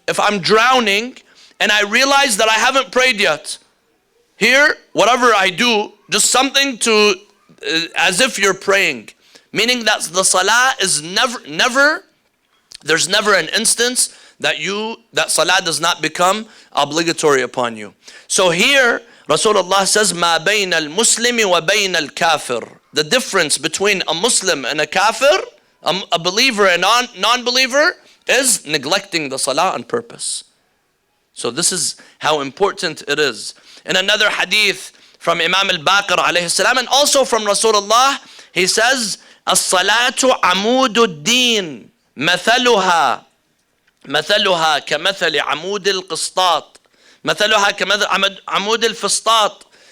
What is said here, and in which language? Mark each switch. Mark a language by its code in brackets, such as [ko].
[en] If I'm drowning and I realize that I haven't prayed yet, here, whatever I do, just something to, as if you're praying. Meaning that the salah is never, there's never an instance that salah does not become obligatory upon you. So here, Rasulullah says, [ar] مَا بَيْنَ الْمُسْلِمِ وَبَيْنَ الْكَافِرِ. [en] The difference between a Muslim and a kafir, a believer and non-believer, is neglecting the salah on purpose. So this is how important it is. In another hadith from Imam al-Baqir alayhi salam, and also from Rasulullah, he says, [ar] الصلاة عمود الدين مثلها كمثل عمود القسطاط مثلها كمثل عمود الفسطاط.